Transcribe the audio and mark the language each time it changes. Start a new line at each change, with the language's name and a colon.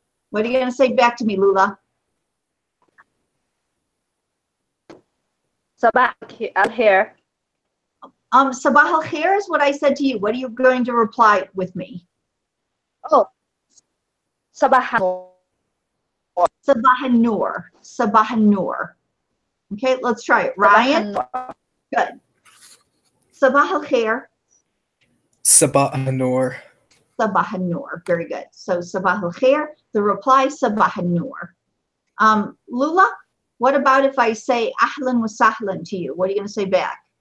English: What are you going to say back to me, Lula?
Arabic: صباح الخير. صباح الخير
English: is what I said to you. What are you going to reply with me?
Arabic: Oh, صباح النور. صباح النور. صباح النور.
English: Okay, let's try it. Ryan? Good.
Arabic: صباح الخير. صباح النور. صباح النور.
English: Very good.
Arabic: So صباح الخير.
English: The reply صباح النور. Lula, what about if I say
Arabic: أهلا وسهلا
English: to you? What are you going to say back?